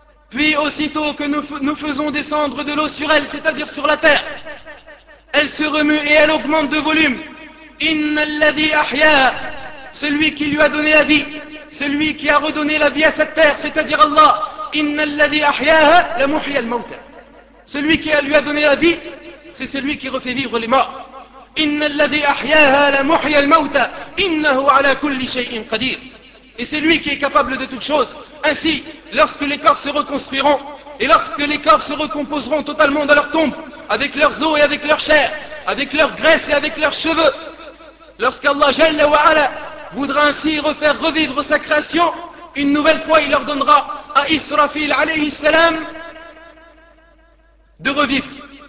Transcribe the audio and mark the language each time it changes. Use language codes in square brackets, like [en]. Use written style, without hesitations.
[fr] Puis aussitôt que nous faisons descendre de l'eau sur elle, c'est-à-dire sur la terre, elle se remue et elle augmente de volume. [ar] Inna alladhi ahya'a. [fr] Celui qui lui a donné la vie, celui qui a redonné la vie à cette terre, c'est-à-dire Allah. [ar] Inna alladhi ahya'a la muhya al-mawta. [fr] Celui qui lui a donné la vie, c'est celui qui refait vivre les morts. [ar] إن الذي أحياها لمحيى الموتى إنه على كل شيء قدير. [fr] Et c'est lui qui est capable de toutes choses. Ainsi, lorsque les corps se reconstruiront et lorsque les corps se recomposeront totalement dans leur tombe, avec leurs os et avec leur chair, avec leur graisse et avec leurs cheveux, lorsqu'Allah Jalla wa Ala voudra ainsi refaire revivre sa création, une nouvelle fois il ordonnera à Israfil alayhi salam de revivre.